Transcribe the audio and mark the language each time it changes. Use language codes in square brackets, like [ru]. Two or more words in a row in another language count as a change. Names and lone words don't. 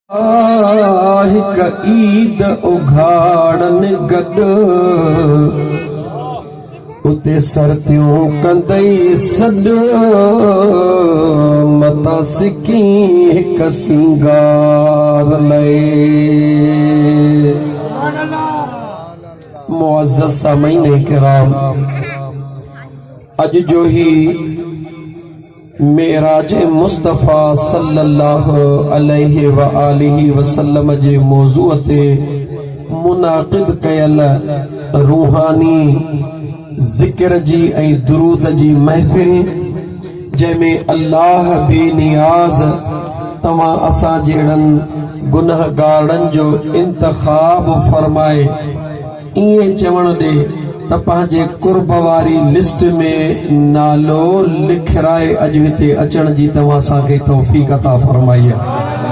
[sd] हिक ईद उघाड़न गॾु उते सरतियूं कंदई सॾु मता सिकी हिक सिंगार लए। मुअज़्ज़ज़ सामीन किराम, अज जो ही मेराज मुस्तफ़ा [ar] صلى الله عليه وآله وسلم [sd] जे मौज़ूअ ते मुनाक़िद कयल रूहानी ज़िक्र जी ऐं दुरूद जी महफ़िल, जंहिंमें अल्लाह बेनियाज़ तव्हां असां जहिड़नि गुनहगारनि जो इंतख़ाब फरमाए, इएं चवण ॾे त पंहिंजे कुर्ब वारी लिस्ट में नालो लिखराए अॼु हिते अचण जी तव्हां असांखे तौफ़ीक़ अता फरमाई आहे।